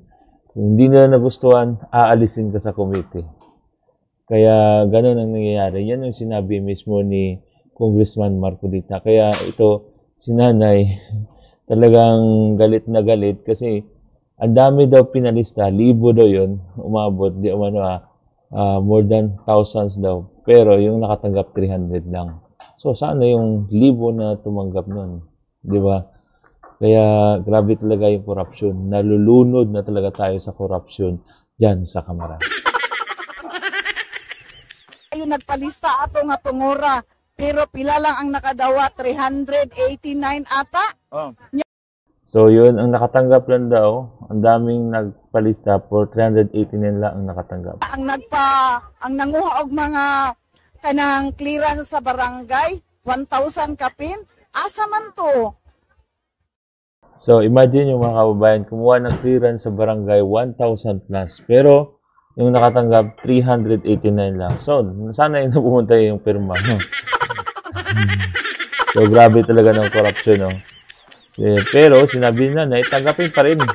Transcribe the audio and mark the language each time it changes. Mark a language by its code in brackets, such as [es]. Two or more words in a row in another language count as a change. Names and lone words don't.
[tl] Kung hindi nila nagustuhan, aalisin ka sa komite. Kaya gano'n ang nangyayari. Yan ang sinabi mismo ni Congressman Marcolita. Kaya ito, si nanay, talagang galit na galit kasi ang dami daw pinalista, libo daw yun, umabot, di umano [en] more than thousands [tl] daw. Pero yung nakatanggap 300 lang. So sana yung libo na tumanggap nun, di ba? Kaya grabe talaga yung korupsyon. Nalulunod na talaga tayo sa korupsyon dyan sa Kamara. [ceb] Yung nagpalista ato nga tungura, pero pila lang ang nakadawa, 389 ata. [tl] So, yun, ang nakatanggap lang daw, ang daming nagpalista for 389 lang ang nakatanggap. [ceb] Ang nanguha og mga kanang clearance sa barangay, 1,000 kapin, asa man to? [tl] So, imagine yung mga kababayan, kumuha ng clearance sa barangay 1,000 plus. Pero, yung nakatanggap, 389 lang. So, sana yung napumunta yung pirma. So, grabe talaga ng corruption, no? Pero, sinabi na, tanggapin pa rin.